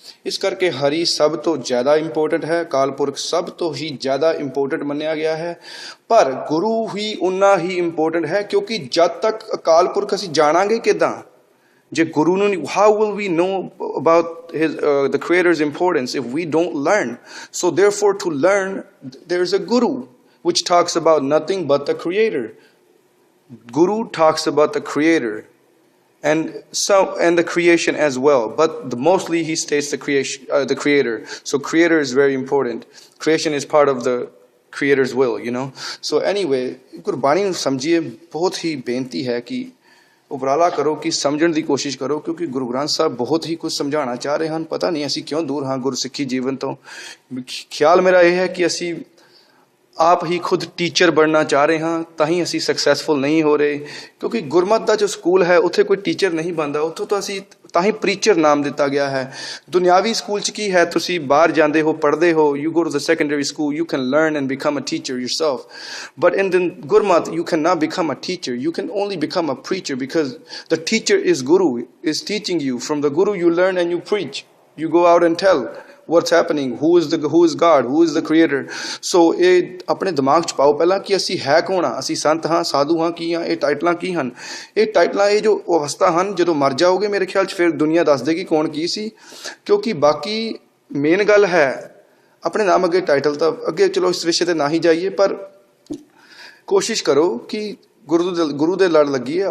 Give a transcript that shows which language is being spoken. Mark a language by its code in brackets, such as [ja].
[pa] ਇਸ ਕਰਕੇ ਹਰੀ ਸਭ ਤੋਂ ਜ਼ਿਆਦਾ ਇੰਪੋਰਟੈਂਟ ਹੈ, ਅਕਾਲ ਪੁਰਖ ਸਭ ਤੋਂ ਹੀ ਜ਼ਿਆਦਾ ਇੰਪੋਰਟੈਂਟ ਮੰਨਿਆ ਗਿਆ ਹੈ। ਪਰ ਗੁਰੂ ਹੀ ਉਨਾ ਹੀ ਇੰਪੋਰਟੈਂਟ ਹੈ, ਕਿਉਂਕਿ ਜਦ ਤੱਕ ਅਕਾਲ ਪੁਰਖ ਅਸੀਂ ਜਾਣਾਂਗੇ ਕਿੱਦਾਂ ਜੇ ਗੁਰੂ ਨੂੰ ਨਹੀਂ, [en] how will we know about the creator's importance if we don't learn? So therefore to learn there is a guru which talks about nothing but the creator. Guru talks about the creator and the creation as well, but mostly he states the creator. So creator is very important. Creation is part of the creator's will, you know. So anyway, [pa] Gurbani ਨੂੰ ਸਮਝੀਏ। ਬਹੁਤ ਹੀ ਬੇਨਤੀ ਹੈ ਕਿ ਉਪਰਾਲਾ ਕਰੋ ਕਿ ਸਮਝਣ ਦੀ ਕੋਸ਼ਿਸ਼ ਕਰੋ, ਕਿਉਂਕਿ ਗੁਰੂ ਗ੍ਰੰਥ ਸਾਹਿਬ ਬਹੁਤ ਹੀ ਕੁਝ ਸਮਝਾਉਣਾ ਚਾਹ ਰਹੇ ਹਨ। ਪਤਾ ਨਹੀਂ ਅਸੀਂ ਕਿਉਂ ਦੂਰ ਹਾਂ ਗੁਰਸਿੱਖੀ ਜੀਵਨ ਤੋਂ। ਖਿਆਲ ਮੇਰਾ ਇਹ ਹੈ ਕਿ ਅਸੀਂ ਆਪ ਹੀ ਖੁਦ ਟੀਚਰ ਬਣਨਾ ਚਾਹ ਰਹੇ ਹਾਂ, ਤਾਂ ਹੀ ਅਸੀਂ ਸਕਸੈਸਫੁਲ ਨਹੀਂ ਹੋ ਰਹੇ। ਕਿਉਂਕਿ ਗੁਰਮਤਿ ਦਾ ਜੋ ਸਕੂਲ ਹੈ ਉੱਥੇ ਕੋਈ ਟੀਚਰ ਨਹੀਂ ਬਣਦਾ, ਉੱਥੋਂ ਤਾਂ ਅਸੀਂ ਤਾਂ ਹੀ ਪ੍ਰੀਚਰ ਨਾਮ ਦਿੱਤਾ ਗਿਆ ਹੈ। ਦੁਨਿਆਵੀ ਸਕੂਲ 'ਚ ਕੀ ਹੈ, ਤੁਸੀਂ ਬਾਹਰ ਜਾਂਦੇ ਹੋ, ਪੜ੍ਹਦੇ ਹੋ, [en] You go to the secondary school, you can learn and become a teacher yourself. But in the Gurmat, you cannot become a teacher. You can only become a preacher, because the teacher is Guru, is teaching you. From the Guru you learn and you preach. You go out and tell what's happening, who is God, who is the creator. [pa] So ਇਹ ਆਪਣੇ ਦਿਮਾਗ 'ਚ ਪਾਓ ਪਹਿਲਾਂ ਕਿ ਅਸੀਂ ਹੈ ਕੌਣ ਹਾਂ। ਅਸੀਂ ਸੰਤ ਹਾਂ, ਸਾਧੂ ਹਾਂ, ਕੀ ਹਾਂ? ਇਹ ਟਾਈਟਲਾਂ ਕੀ ਹਨ? ਇਹ ਟਾਈਟਲਾਂ, ਇਹ ਜੋ ਅਵਸਥਾ ਹਨ, ਜਦੋਂ ਮਰ ਜਾਓਗੇ ਮੇਰੇ ਖਿਆਲ 'ਚ ਫਿਰ ਦੁਨੀਆ ਦੱਸ ਦੇਗੀ ਕੌਣ ਕੀ ਸੀ। ਕਿਉਂਕਿ ਬਾਕੀ ਮੇਨ ਗੱਲ ਹੈ ਆਪਣੇ ਨਾਮ ਅੱਗੇ ਟਾਈਟਲ ਤਾਂ ਅੱਗੇ, ਚਲੋ ਇਸ ਵਿਸ਼ੇ 'ਤੇ ਨਾ ਹੀ ਜਾਈਏ, ਪਰ ਕੋਸ਼ਿਸ਼ ਕਰੋ ਕਿ ਗੁਰੂ ਦੇ ਲੜ ਲੱਗੀਏ।